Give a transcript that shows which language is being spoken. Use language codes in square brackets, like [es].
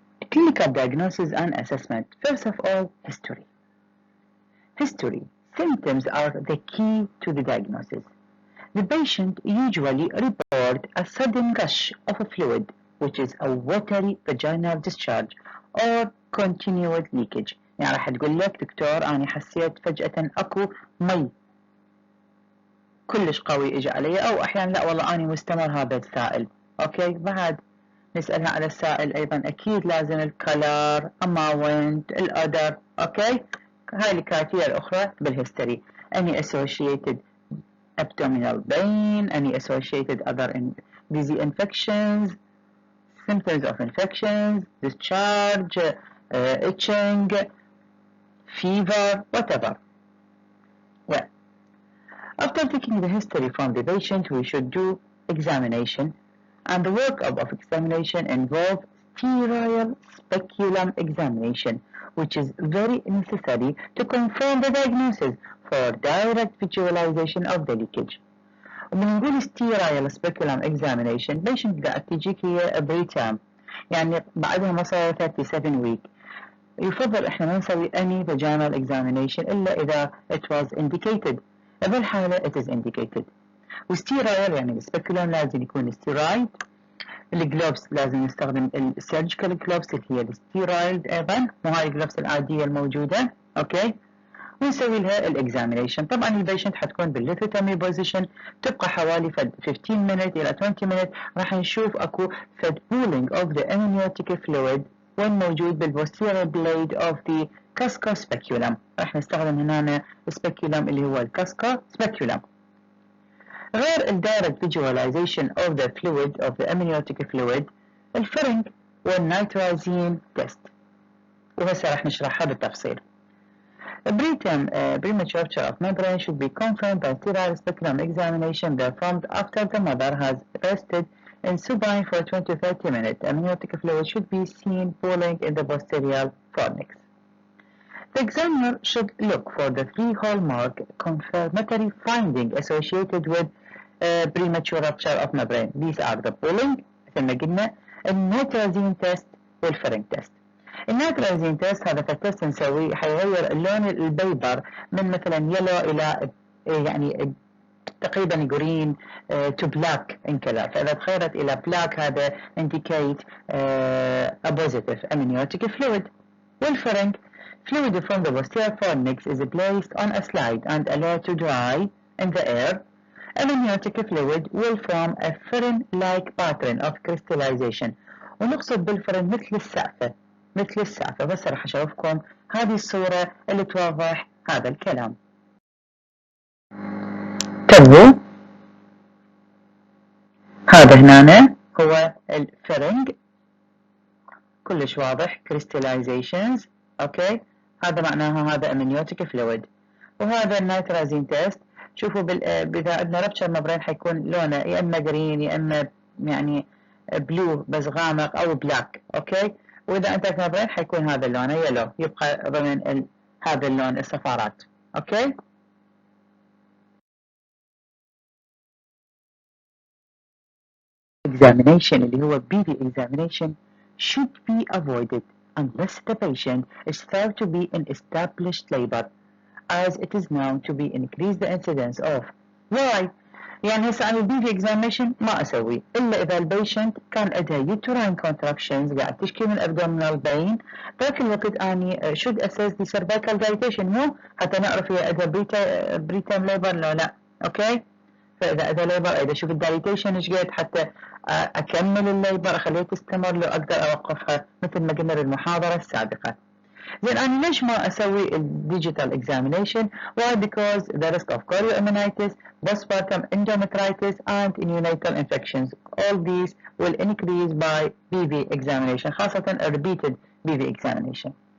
[en] Clinical diagnosis and assessment. First of all, history. History. Symptoms are the key to the diagnosis. The patient usually report a sudden rush of a fluid, which is a watery vaginal discharge or continued leakage. [ar] يعني راح تقول لك دكتور أنا حسيت فجأة أكو مي كلش قوي إجا علي، أو أحيانا لا والله أنا مستمر هذا السائل. أوكي، بعد نسألها على السائل أيضا أكيد لازم الكلر، amount، الأودر. أوكي، هاي الكرايتيريا الأخرى بالهيستوري. [en] any associated abdominal pain, any associated other disease infections, symptoms of infections, discharge, itching, fever, whatever. Well, after taking the history from the patient, we should do examination, and the work of examination involves sterile speculum examination, which is very necessary to confirm the diagnosis for direct visualization of the leakage. [ar] ومن نقول [en] sterile speculum examination، [ar] patient قاعد تجيك هي preterm، يعني بعدها ما صار 37 week، يفضل احنا ما نسوي [en] any vaginal examination [ar] إلا إذا [en] it was indicated. [ar] بهالحالة [en] it is indicated. [ar] وستيرايل يعني السبيكولم لازم يكون ستيرايد. الجلوبس لازم نستخدم السيرجيكال جلوبس اللي هي الستيرايد ايضا، وهاي الجلوبس العادية الموجودة. اوكي، ونسوي لها الاكزامينيشن. طبعا البيشنت حتكون بالليثوتومي بوزيشن، تبقى حوالي 15 minute الى 20 minute. راح نشوف اكو فد [en] pooling of the amniotic fluid [ar] وين موجود بالبوستيريور بليد [en] of the casco speculum. [ar] راح نستخدم هنا speculum اللي هو الكاسكا speculum. غير الدايركت visualization of the fluid of the amniotic fluid، الفرنج والنيترازين تيست، وهسه راح نشرحها بالتفصيل. [en] Preterm premature rupture of membrane should be confirmed by sterile speculum examination performed after the mother has rested in supine for 20 to 30 minutes. Amniotic fluid should be seen pooling in the posterior fornix. The examiner should look for the three hallmark confirmatory findings associated with premature rupture of membrane. These are the pooling [ar] مثل ما قلنا، النيترازين تيست والفرنج تيست. النيترازين تيست هذا التيست نسويه حيغير اللون البيبر من مثلا يلو الى يعني تقريبا جرين تو بلاك ان كذا، فاذا تغيرت الى بلاك هذا [en] indicate a positive amniotic fluid. والفرنج fluid from the posterior fornix is placed on a slide and allowed to dry in the air. Amniotic fluid will form a fern-like pattern of crystallization. [ar] ونقصد بالفرن مثل السقفة، بس راح أشوفكم هذه الصورة اللي توضح هذا الكلام. تبوا هذا هنا هو الفرنج كلش واضح crystallizations. اوكي، هذا معناها هذا amniotic fluid. وهذا النيترازين تيست، شوفوا إذا عندنا ربشر ممبرين حيكون لونه يا اما جرين يا اما يعني بلو بس غامق او بلاك. اوكي، واذا عندك ممبرين حيكون هذا اللون يلو، يبقى ضمن هذا اللون الصفارات. اوكي. [en] examination [ar] اللي هو [en] BV examination should be avoided unless the patient is thought to be in established labor as it is known to be increase the incidence of. [ar] why؟ يعني هسه أنا البي في examination ما أسوي إلا إذا البيشنت كان عندها [en] uterine contractions [ar] قاعد تشكي من [en] abdominal pain، [ar] ذاك الوقت أني [en] should assess the cervical dilatation [ar] مو حتى نعرف هي عندها [en] preterm labor [ar] لو لا. أوكي. فإذا عندها ليبر إذا أشوف الدايليتيشن إيش قد حتى أكمل الليبر أخليها تستمر لو أقدر أوقفها مثل ما قلنا بالمحاضرة السابقة. زين أنا ليش ما أسوي الديجيتال [en] examination؟ why؟ because the risk of chorioamnitis, postpartum endometritis and neonatal infections all these will increase by BV examination خاصة a repeated BV examination.